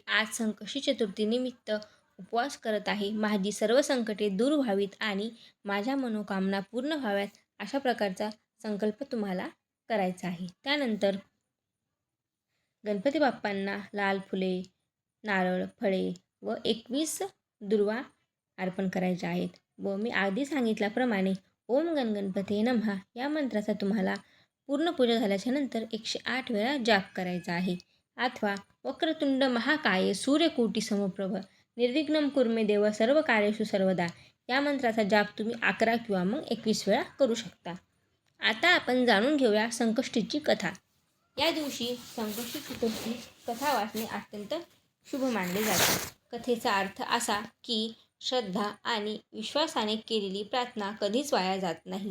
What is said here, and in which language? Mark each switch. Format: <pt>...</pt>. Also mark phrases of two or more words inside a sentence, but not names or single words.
<mr>आज संकष्टी चतुर्थीनिमित्त उपवास करत आहे, माझी सर्व संकटे दूर व्हावीत आणि माझ्या मनोकामना पूर्ण व्हाव्यात, अशा प्रकारचा संकल्प तुम्हाला करायचा आहे. त्यानंतर गणपती बाप्पांना लाल फुले, नारळ, फळे व 21 दुर्वा अर्पण करायच्या आहेत व मी आधी सांगितल्याप्रमाणे</mr> <sa>ओम गणगणपते नमः</sa> <mr>या मंत्राचा तुम्हाला पूर्ण पूजा झाल्याच्या नंतर 108 वेळा जाप करायचा आहे. अथवा</mr> <sa>वक्रतुंड महाकाय सूर्यकोटी समप्रभ निर्विघ्नं कुर्मे देव सर्व कार्येषु सर्वदा</sa> <mr>या मंत्राचा जाप तुम्ही 11 किंवा मग 21 वेळा करू शकता. आता आपण जाणून घेऊया संकष्टीची कथा. या दिवशी संकष्टी चतुर्थी कथा वाचणे अत्यंत शुभ मानले जाते. कथेचा अर्थ असा की श्रद्धा आणि विश्वासाने केलेली प्रार्थना कधीच वाया जात नाही.</mr>